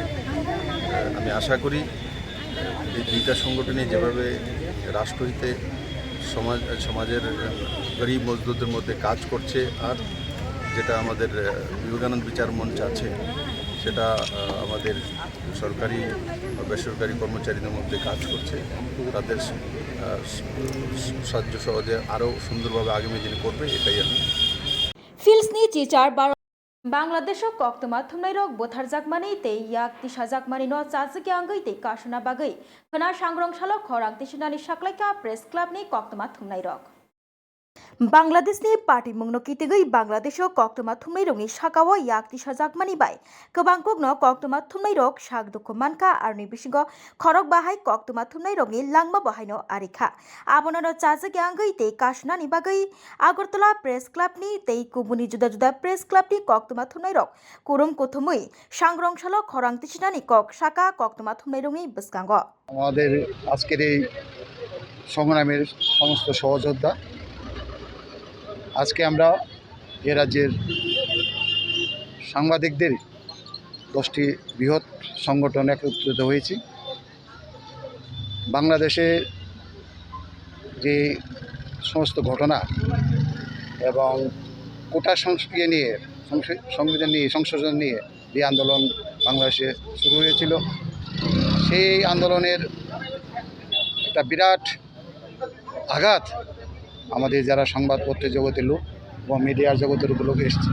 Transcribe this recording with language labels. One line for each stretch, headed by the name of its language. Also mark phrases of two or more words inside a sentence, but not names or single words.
Bangla: আমি আশা করি এই দুইটা সংগঠনে যেভাবে রাষ্ট্রহিতে সমাজের গরিব মজদুরদের মধ্যে কাজ করছে, আর যেটা আমাদের বিবেকানন্দ বিচার মঞ্চ আছে সেটা আমাদের সরকারি বা বেসরকারি কর্মচারীদের মধ্যে কাজ করছে, তাদের সাহায্য সহজে আরও সুন্দরভাবে আগামী দিনে করবে, এটাই আমি
Kok Borok: फिल्सनि चिचार बांग्लादेश कक्तमा थुमनाइरक बोथार जाकमानि ते याक तिसा जाकमानि न चाजके आंगै ते कासना बागै खना सांग्रंसालो खरां तिसनानि साक्लाइका प्रेस क्लाबनि कक्तमा थुमनाइरक बांग्लादेशनि पार्टी मुंनो कितिगै बांग्लादेश कक्तमा थुमनाइरकनि साकाओ याक तिसा जाकमानि बाय गोबांकनो कक्तमा थुमनाइरक साक दुखु मानका आरनि बिसिंगो खरक बाहाय कक्तमा थुमनाइरकनि लांमा बाहायनो आरिखा आबोनो चाजके आंगै ते कासनानि बागै आगरतला प्रेस क्लाबनि ते कुबुनि जुदा जुदा प्रेस क्लाबनि कक्तमा थुमनाइरक कुरुम कुथुमै सांग्रंसालो खरां तिसनानि कक साका कक्तमा थुमनाइरकनि बिस्कांगो
Bangla: আমাদের আজকের এই সংগ্রামের সমস্ত সহযোদ্ধা, আজকে আমরা এ রাজ্যের সাংবাদিকদের 10টি বৃহৎ সংগঠন একত্রিত হয়েছি। বাংলাদেশে যে সমস্ত ঘটনা এবং কোটা সংস্কৃতি নিয়ে সংশোধন নিয়ে যে আন্দোলন বাংলাদেশে শুরু হয়েছিল, সেই আন্দোলনের একটা বিরাট আঘাত আমাদের যারা সংবাদপত্রের জগতের লোক এবং মিডিয়ার জগতের উপর লোক এসছে।